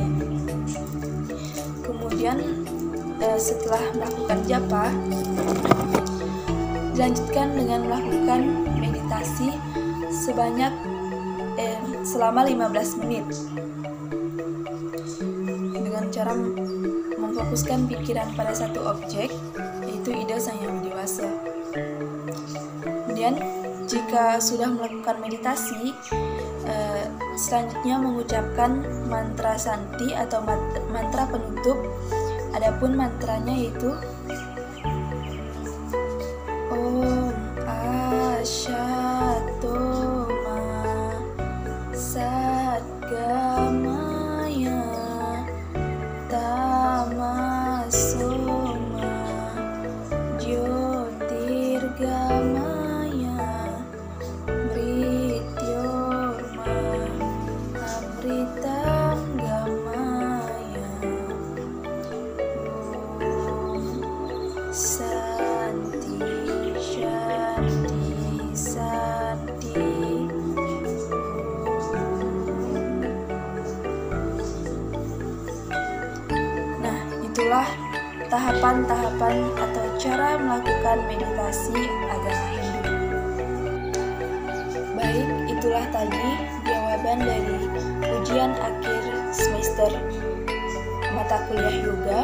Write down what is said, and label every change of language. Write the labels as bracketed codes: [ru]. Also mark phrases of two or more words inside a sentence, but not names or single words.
[id] Kemudian setelah melakukan japa, dilanjutkan dengan melakukan meditasi sebanyak selama 15 menit dengan cara memfokuskan pikiran pada satu objek, yaitu ide Sang Yang Dewasa. Kemudian jika sudah melakukan meditasi, selanjutnya mengucapkan mantra santi atau mantra penutup. Adapun mantranya yaitu [sa] Om Asyatoma Satgamaya Tamasoma Jyotirgamaya Mrityorma Amritam Gamaya. Om Santi Shanti Santi. [id] Nah, itulah tahapan-tahapan atau cara melakukan meditasi agama Hindu. Baik, itulah tadi jawaban dari ujian akhir semester mata kuliah yoga.